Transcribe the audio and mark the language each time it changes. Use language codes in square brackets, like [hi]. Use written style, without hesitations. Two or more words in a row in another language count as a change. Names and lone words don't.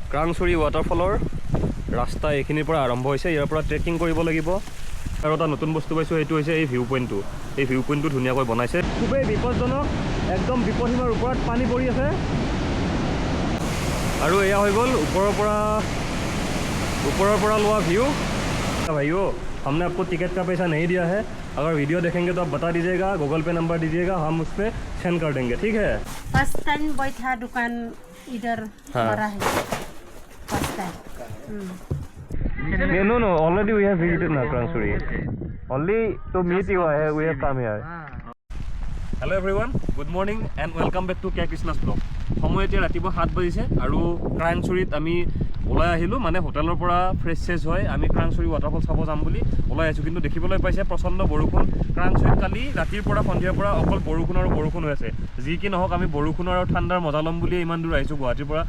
[as] ক্ৰাংচুৰি ৱাটাৰফলৰ ৰাস্তা এইখিনিৰ পৰা আৰম্ভ হৈছে। ইয়াৰ পৰা ট্ৰেকিং কৰিব লাগিব। আৰু এটা নতুন বস্তু পাইছোঁ, সেইটো হৈছে এই ভিউ পইণ্টটো। এই ভিউ পইণ্টটো ধুনীয়াকৈ বনাইছে। খুবেই বিপদজনক, একদম বিপদসীমাৰ ওপৰত পানী পৰি আছে। আৰু এয়া হৈ গ'ল ওপৰৰ পৰা লোৱা ভিউ। [hi] भाइयों, हमने आपको टिकट का पैसा नहीं दिया है। अगर वीडियो देखेंगे तो आप बता दीजिएगा, गूगल पे नंबर दीजिएगा, हम उस पर सेंड कर देंगे, ठीक है। [en] first time [hi] बैठा दुकान इधर हमारा है, [en] first time. No, already we have visited Krangchuri. Only to meet you we have come here. Hello everyone, good morning and welcome back to K Krishna's vlog. [as] সময় এতিয়া ৰাতিপুৱা 7 বাজিছে আৰু ক্ৰাংচুৰিত আমি ওলাই আহিলোঁ। মানে হোটেলৰ পৰা ফ্ৰেছ হয় আমি ক্ৰাংচুৰি ৱাটাৰফল চাব যাম বুলি ওলাই আহিছোঁ। কিন্তু দেখিবলৈ পাইছে প্ৰচণ্ড বৰষুণ। ক্ৰাংচুৰিত কালি ৰাতিৰ পৰা সন্ধিয়াৰ পৰা অকল বৰষুণ আৰু বৰষুণ হৈ আছে। যি কি নহওক আমি বৰষুণ আৰু ঠাণ্ডাৰ মজা ল'ম বুলি ইমান দূৰ আহিছোঁ গুৱাহাটীৰ পৰা।